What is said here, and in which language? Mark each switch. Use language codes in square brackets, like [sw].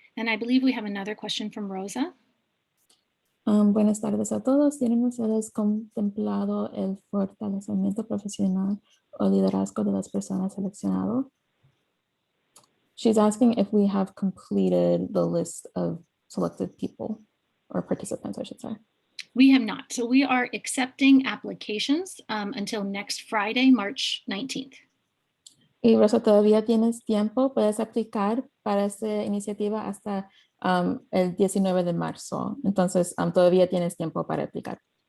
[en] And I believe we have another question from Rosa. [es] Buenas tardes a todos. ¿Tienen ustedes contemplado el fortalecimiento profesional o liderazgo de las personas seleccionadas? [en] She's asking if we have completed the list of selected people or participants, I should say. We have not. So we are accepting applications until next Friday, March 19th. [es] Y Rosa, todavía tienes tiempo, puedes aplicar para esta iniciativa hasta el 19 de marzo. Entonces, todavía tienes tiempo para aplicar.